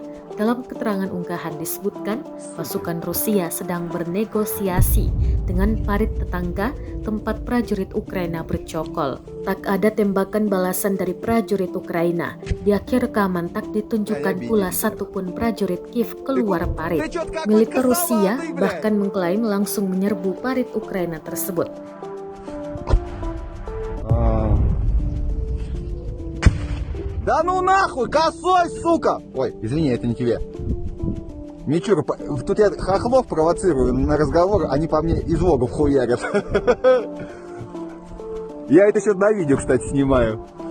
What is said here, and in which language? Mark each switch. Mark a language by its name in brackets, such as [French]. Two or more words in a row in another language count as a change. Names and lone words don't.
[Indonesian] Dalam keterangan unggahan disebutkan, pasukan Rusia sedang bernegosiasi dengan parit tetangga tempat prajurit Ukraina bercokol. Tak ada tembakan balasan dari prajurit Ukraina. Di akhir rekaman tak ditunjukkan pula satupun prajurit Kiev keluar parit. Militer Rusia bahkan mengklaim langsung menyerbu parit Ukraina tersebut. [Russian] Да ну нахуй, косой, сука! Ой, извини, это не тебе. Мичура, тут я хохлов провоцирую на разговор, они по мне из логов хуярят. Я это сейчас на видео, кстати, снимаю.